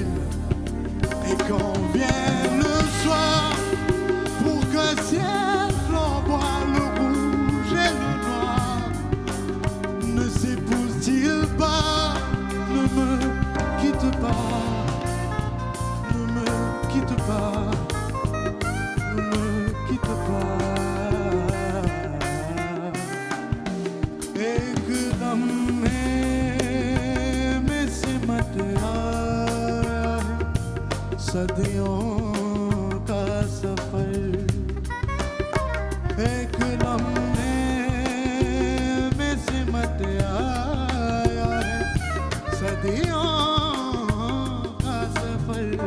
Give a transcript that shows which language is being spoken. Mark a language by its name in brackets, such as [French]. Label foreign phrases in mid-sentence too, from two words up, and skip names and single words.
[French] Et quand vient le soir, pour qu'un ciel flamboie le rouge et le noir, ne s'épouse-t-il pas? Ne me quitte pas, ne me quitte pas, ne me quitte pas. [Hindi] एकदम में सिमट आए सदियों का सफर, एक लम्हे में सिमट आया है सदियों का सफर।